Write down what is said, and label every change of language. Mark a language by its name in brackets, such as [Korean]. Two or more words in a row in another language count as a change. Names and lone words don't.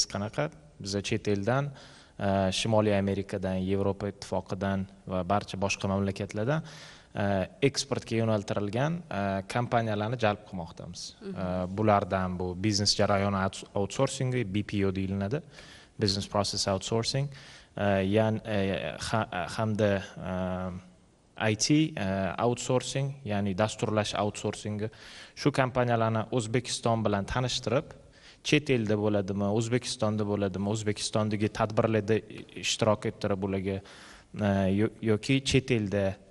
[Uzbek] Biz chet eldan Shimoliy Amerikadan, Yevropa ittifoqidan va barcha boshqa mamlakatlardan eksportga yo'naltirilgan kompaniyalarni jalb qilmoqdamiz. Bulardan bu biznes jarayoni outsourcingi, BPO deyiladi, [English] business process outsourcing, [Uzbek] hamda [English] IT outsourcing, [Uzbek] ya'ni dasturlash outsourcingi. Shu kompaniyalarni O'zbekiston bilan tanishtirib, chet elda bo'ladimi, O'zbekistonda bo'ladimi, O'zbekistondagi tadbirlarda ishtirok ettirib ularga yoki chet elda